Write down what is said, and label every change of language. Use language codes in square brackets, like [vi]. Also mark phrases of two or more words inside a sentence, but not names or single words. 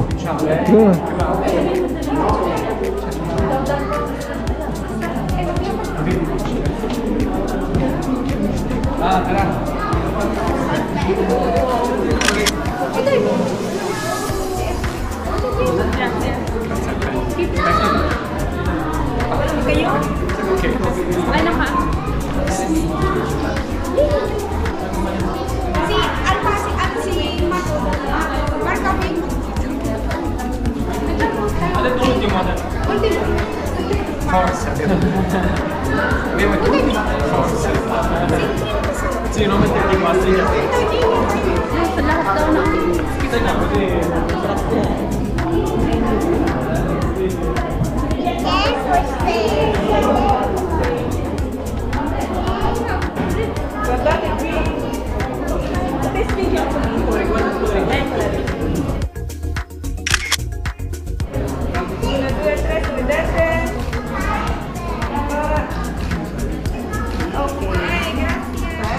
[it] Ciao. [tl] Ah, tara. Kayo? Okay. Ano ka? [it] Ha detto l'ultimo adesso. Forse abbiamo tutti. Forse. Sì, non metterti qua, [tl] Lahat daw na. [it] Guardate qui. Stai spiegando mi pure, guardate. 1, 2, 3, sulle destre. Ok, grazie.